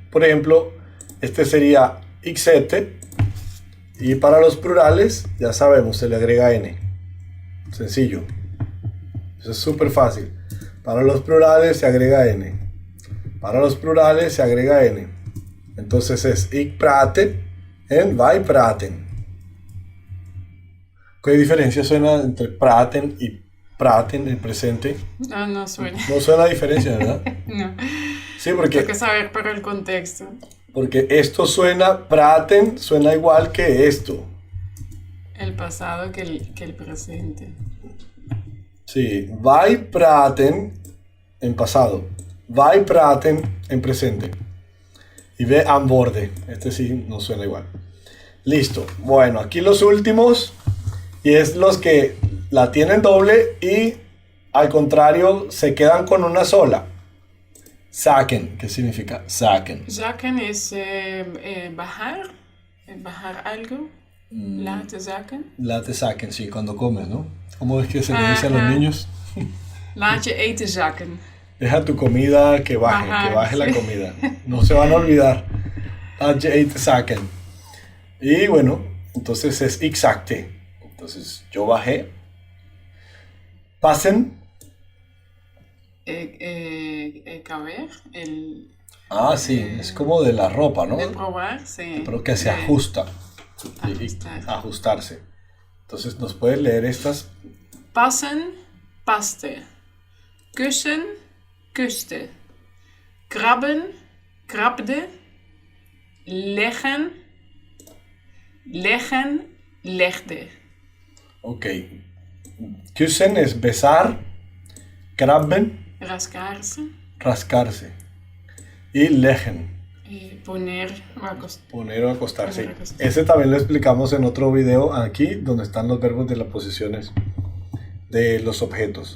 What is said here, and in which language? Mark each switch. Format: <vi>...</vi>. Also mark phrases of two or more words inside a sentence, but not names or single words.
<es>Por ejemplo, este sería ixete. Y para los plurales, ya sabemos, se le agrega N. Sencillo. Eso es súper fácil. Para los plurales se agrega N. Para los plurales se agrega N. Entonces es</es> <nl>ik prate en wij praten.</nl> <es>¿Qué diferencia suena entre praten y praten en presente? No suena. No suena diferencia, ¿verdad? No. Sí, porque... Hay que saber por el contexto. Porque esto suena, praten suena igual que esto. El pasado que el presente. Sí,</es> <nl>wij praten</nl> <es>en pasado.</es> <nl>Wij praten</nl> <es>en presente. Y</es> <nl>ve antwoorden.</nl> <es>Este sí no suena igual. Listo. Bueno, aquí los últimos. Y es los que la tienen doble y al contrario se quedan con una sola. Zaken. ¿Qué significa zaken? Zakken es bajar. Bajar algo.</es> <nl>Laten zakken. Laten zaken,</nl> <es>sí, cuando comes, ¿no? ¿Cómo es que se le dice a los niños?</es> <nl>Laat je eten zakken.</nl> <es>Deja tu comida que baje, Ajá, que baje sí. la comida. No se van a olvidar.</es> <nl>Laat je eten zaken.</nl> <es>Y bueno, entonces es exacte. Entonces yo bajé. Pasen. Caber. Ah, sí, es como de la ropa, ¿no? De probar, sí. Pero que se ajusta. Ajustar. Ajustarse. Entonces nos puedes leer estas.</es> <nl>Passen, paste. Kussen, kuste. Krabben, krabde. Leggen, leggen, legde.</nl> <es>Ok. Kussen es besar. Krabben, rascarse, rascarse. Y leggen, poner o acostar. poner o acostarse. Poner o acostarse. Ese también lo explicamos en otro video aquí, donde están los verbos de las posiciones de los objetos.</es>